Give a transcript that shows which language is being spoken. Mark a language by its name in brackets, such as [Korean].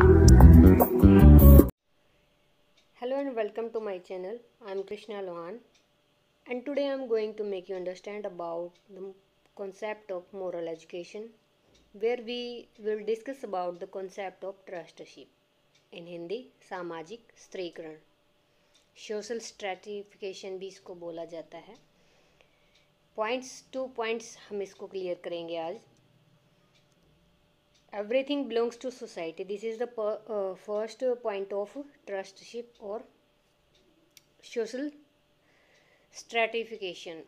[English] Hello and welcome to my channel. I am Krishna Lohan and today I am going to make you understand about the concept of moral education, where we will discuss about the concept of trusteeship. [Hindi] In Hindi सामाजिक स्त्रीकरण, social stratification भी इसको बोला जाता है। Two points हम इसको clear करेंगे आज। [English] Everything belongs to society. This is the first point of trusteeship or social stratification.